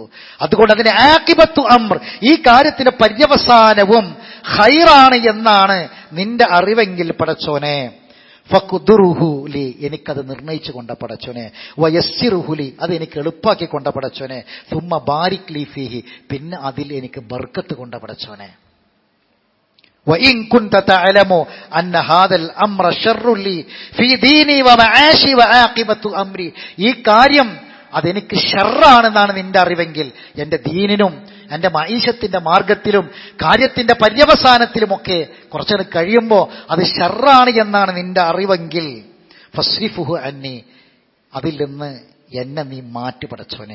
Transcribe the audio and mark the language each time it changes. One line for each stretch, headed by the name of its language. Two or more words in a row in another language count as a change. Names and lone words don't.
Malayalam: അതുകൊണ്ട് അതിന്റെ
Arabic: عاقبة أمر,
Malayalam: ഈ കാര്യത്തിന്റെ പര്യവസാനവും ഖൈറാണ് എന്നാണ് നിന്റെ അറിവെങ്കിൽ പടച്ചോനെ ഫഖ്ദുറുഹുലി, എനിക്കത് നിർണയിച്ചു കൊണ്ട പടച്ചോനെ, വയസ്സിറുഹുലി, അത് എനിക്ക് എളുപ്പാക്കി കൊണ്ട പടച്ചോനെ,
Arabic: ثم بارك لي فيه,
Malayalam: പിന്നെ അതിൽ എനിക്ക് ബർക്കത്ത് കൊണ്ട പടച്ചോനെ.
Arabic: وَإِن كُنْتَ تَعْلَمُ أَنَّ هَذَا الْأَمْرَ شَرٌّ لِي فِي دِينِي وَمَعَاشِي وَعَاقِبَةُ أَمْرِي,
Malayalam: ഈ കാര്യം അതെനിക്ക് ഷർറാണെന്നാണ് നിന്റെ അറിവെങ്കിൽ, എന്റെ ദീനിനും എന്റെ മഈശത്തിന്റെ മാർഗത്തിലും കാര്യത്തിന്റെ പര്യവസാനത്തിലുമൊക്കെ കുറച്ചു കഴിയുമ്പോൾ അത് ഷർറാണ് എന്നാണ് നിന്റെ അറിവെങ്കിൽ
Arabic: فاصرفه عني,
Malayalam: അതിൽ നിന്ന് എന്നെ നീ മാറ്റി പടച്ചോനെ.